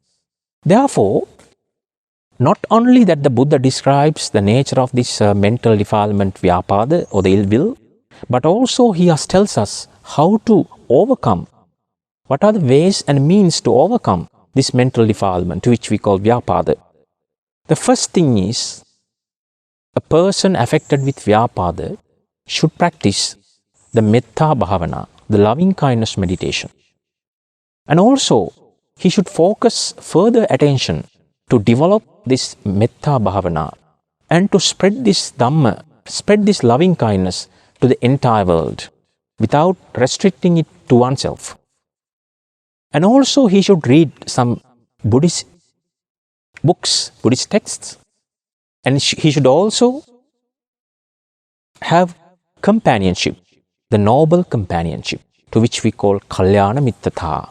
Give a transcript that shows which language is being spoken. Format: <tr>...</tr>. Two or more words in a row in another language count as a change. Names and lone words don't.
<en>Therefore, not only that the Buddha describes the nature of this mental defilement vyapada or the ill will, but also he tells us how to overcome, what are the ways and means to overcome this mental defilement which we call vyapada. The first thing is, a person affected with vyapada should practice the</en> <pi>metta bhavana,</pi> <en>the loving kindness meditation. And also, he should focus further attention to develop this</en> <pi>metta bhavana,</pi> <en>and to spread this Dhamma, spread this loving kindness to the entire world without restricting it to oneself. And also he should read some Buddhist books, Buddhist texts, and he should also have companionship, the noble companionship, to which we call</en> <pi>Kalyana Mittata.</pi>